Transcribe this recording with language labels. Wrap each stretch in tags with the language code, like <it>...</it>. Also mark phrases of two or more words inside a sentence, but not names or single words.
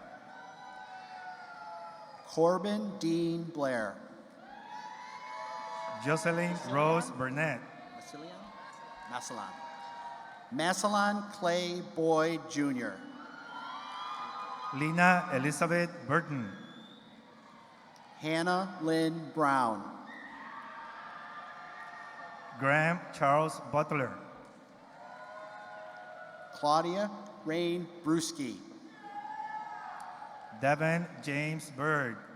<en>Corbin Dean Blair, Jocelyn Rose Burnett, Massillon Clay Boyd Jr., Lina Elizabeth Burton, Hannah Lynn Brown, Graham Charles Butler, Claudia Rain Brewski, Devin James Bird,</en>